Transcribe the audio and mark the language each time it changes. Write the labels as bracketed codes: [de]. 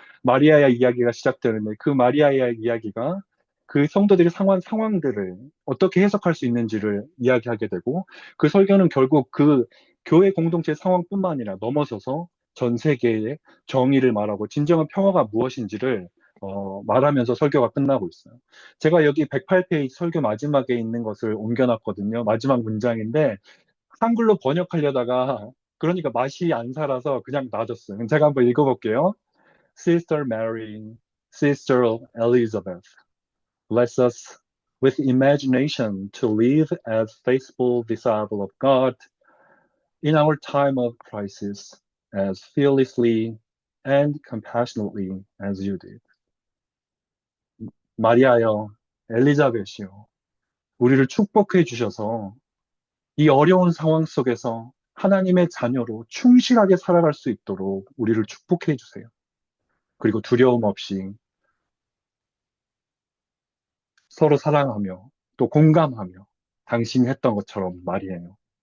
[ko] 마리아의 이야기가 시작되는데 그 마리아의 이야기가 그 성도들이 상황들을 어떻게 해석할 수 있는지를 이야기하게 되고 그 설교는 결국 그 교회 공동체 상황뿐만 아니라 넘어서서 전 세계의 정의를 말하고 진정한 평화가 무엇인지를 말하면서 설교가 끝나고 있어요. 제가 여기 108페이지 설교 마지막에 있는 것을 옮겨놨거든요. 마지막 문장인데 한글로 번역하려다가 그러니까 맛이 안 살아서 그냥 놔뒀어요. 그럼 제가 한번 읽어볼게요. [en] Sister Mary, Sister Elizabeth, bless us with imagination to live as faithful disciples of God in our time of crisis as fearlessly and compassionately as you did. [ko] 마리아여, 엘리자벳이요, 우리를 축복해 주셔서 이 어려운 상황 속에서 하나님의 자녀로 충실하게 살아갈 수 있도록 우리를 축복해 주세요. 그리고 두려움 없이 서로 사랑하며 또 공감하며 당신이 했던 것처럼 말이에요.